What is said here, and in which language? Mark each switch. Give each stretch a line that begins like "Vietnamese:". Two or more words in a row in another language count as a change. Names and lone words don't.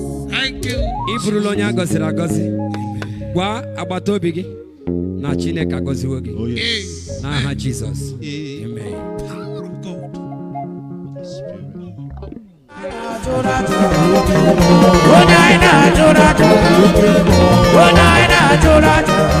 English: Thank you.
Igbo: Ị bụrụla onye a gọziri agọzi. Gwa agbata obi gị na Chineke agọziwo gị.
English: Oh, yes.
Igbo: N'aha Jizọs.
English: Amen. Amen. Power of God. Spirit.
Igbo: Onye anyị na-ajụrụ ajụ. Onye anyị na-ajụrụ ajụ.